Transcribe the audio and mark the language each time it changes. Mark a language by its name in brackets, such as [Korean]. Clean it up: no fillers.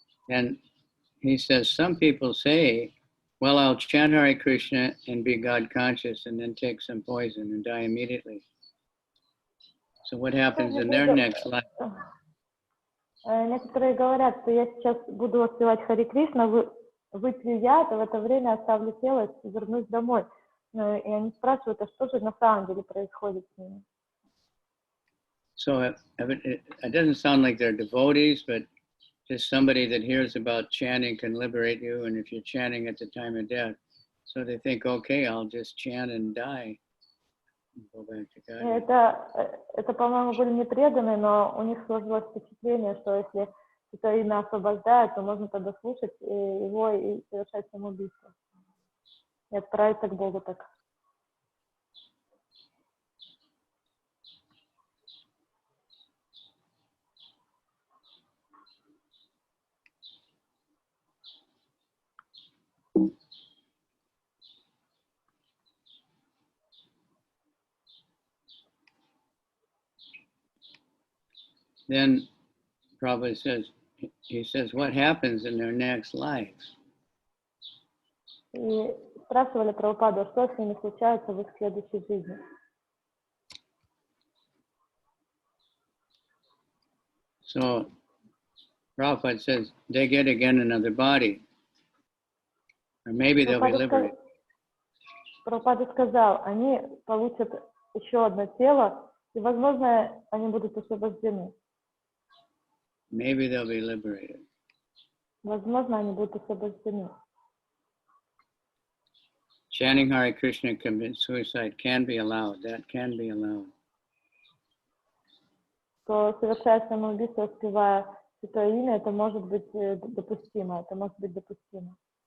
[English] And he says, some people say, well, I'll chant Hare Krishna and be God conscious and then take some poison and die immediately. So what happens in their next life? [Russian] Некоторые говорят, что я сейчас буду воспевать Хари Кришна, выпью яд, а в это время оставлю тело и вернусь домой. И они спрашивают, а что же на самом деле происходит с ними? [English] So it doesn't sound like they're devotees, but just somebody that hears about chanting can liberate you. And if you're chanting at the time of death, so they think, okay, I'll just chant and die. And go back to God. [Russian] Это, по-моему, были не преданные, но у них сложилось впечатление, что если это имя освобождает, то можно тогда слушать его и совершать самоубийство. И отправиться к Богу так. [English] Then Prabhupada says, he says, what happens in their next lives? [Russian] И спрашивали Прабхупаду, что с ними случается в их следующей жизни. [English] So Prabhupada says they get again another body, or maybe they'll be liberated. [Russian] Прабхупада сказал, они получат еще одно тело, и, возможно, они будут освобождены. [English] Maybe they'll be liberated. [Russian] Возможно, они будут освобождены. [English] Chanting Hare Krishna commits suicide can be allowed. That can be allowed. [Russian] То совершая самоубийство, воспевая святое имя, это может быть допустимо. Это может быть допустимо.